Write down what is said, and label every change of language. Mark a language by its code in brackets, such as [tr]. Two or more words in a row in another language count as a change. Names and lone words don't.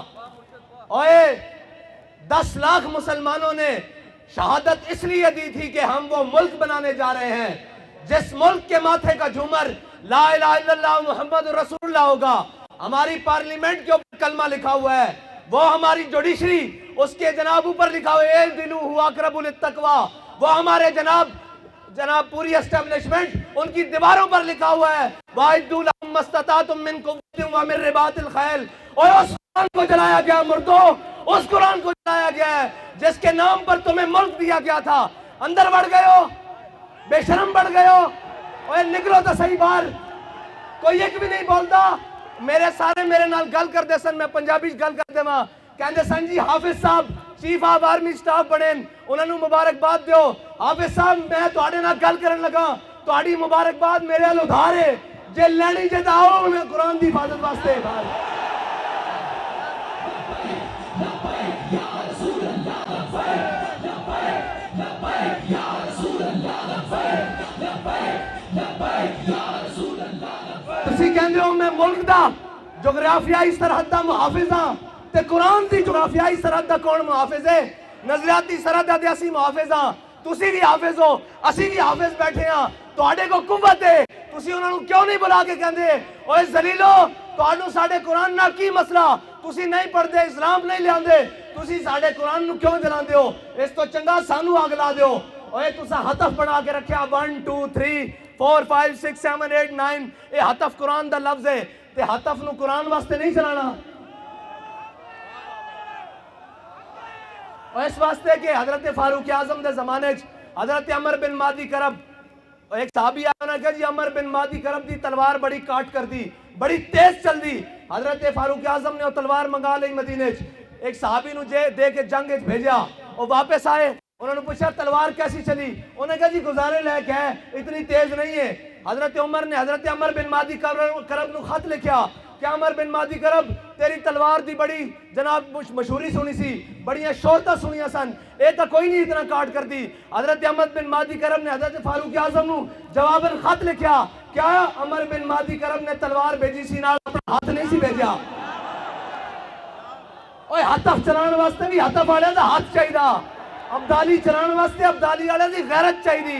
[ur] اوئے 10 لاکھ مسلمانوں نے شہادت اس لیے دی تھی کہ ہم وہ ملک بنانے جا رہے ہیں جس ملک کے ماتھے کا جھومر [ar] لا الہ الا اللہ محمد رسول اللہ [ur] ہوگا. ہماری پارلیمنٹ کے اوپر کلمہ لکھا ہوا ہے، وہ ہماری جوڈیشری اس کے جناب اوپر لکھا ہوا ہے [ar] اعدلوا هو اقرب للتقوی، [ur] وہ ہمارے جناب پوری اسٹیبلشمنٹ ان کی دیواروں پر لکھا ہوا ہے [ar] وَأَعِدُّوا لَهُم مَّا اسْتَطَعْتُم مِّن قُوَّةٍ وَمِن رِّبَاطِ الْخَيْلِ. [ur] اور اس قرآن کو جلایا گیا مردوں، اس قرآن کو جلایا گیا ہے جس کے نام پر تمہیں ملک دیا گیا تھا. اندر بڑھ گئے ہو، بے شرم بڑھ گئے ہو. اوے نکلو تو صحیح باہر. کوئی ایک بھی نہیں بولتا. [pa] میرے نال گل کر دے سن، میں پنجابی گل کر دے ماں کہندے سن جی حافظ صاحب [en] chief of army staff [pa] بنے، انہوں نے مبارکباد دیو. حافظ صاحب میں تواڈے نال گل کرن لگا، تواڈی مبارکباد میرے ال ادھار ہے، جے لینی جے آؤ میں قرآن دی حفاظت واسطے. تسی کہندے ہو میں ملک دا جغرافیائی سرحد دا محافظ ہاں، تے قرآن دی جغرافیائی سرحد دا کون محافظ ہے؟ نظریاتی سرحد دا اسی محافظ ہاں. تسی بھی حافظ ہو، اسی بھی حافظ بیٹھے ہاں. تواڈے کو قوت ہے، تسی انہاں نوں کیوں نہیں بلا کے کہندے اوے ذلیلو تواڈوں ساڈے قرآن نال کی مسئلہ؟ تسی نہیں پڑھدے، اسلام نہیں لیاندے، تسی ساڈے قرآن نوں کیوں جلاندے ہو؟ اس تو چنگا سانو اگ لا دیو. اوے تساں ہتف بنا کے رکھیا 1 2 3 4 5 6 7 8 9. اے ہتف قرآن دا لفظ ہے تے ہتف نو قرآن واسطے نہیں چلانا. اور اس واسطے کہ حضرت فاروق اعظم دے زمانے حضرت عمر بن مادی کرب ایک صحابی آیا کہ جی عمر بن مادی کرب دی تلوار بڑی کاٹ کر دی، بڑی تیز چل دی. حضرت فاروق اعظم نے وہ تلوار منگا لی مدینے ایک صحابی نو دے کے جنگ بھیجا. [ur] وہ واپس آئے، انہوں نے پوچھا تلوار کیسی چلی؟ انہوں نے کہا جی گزارے لائق ہے، اتنی تیز نہیں ہے. [pa] حضرت عمر نے حضرت عمر بن مادی کرب نو خط لکھیا کہ عمر بن مادی کرب تیری تلوار دی بڑی جناب مشہوری سنی سی، بڑیاں شہرتاں سنیاں سن، اے تا کوئی نہیں اتنا کاٹ کر دی. حضرت عمر بن مادی کرب نے حضرت فاروق اعظم نو جواباً خط لکھیا کیا عمر بن مادی کرب نے تلوار بھیجی سی نال اپنا ہاتھ نہیں سی بھیجا. اوے ہتف چلان واسطے بھی ہتف والے دا ہاتھ چاہیے، ابدالی چلان واسطے ابدالی والے دی غیرت چاہیے.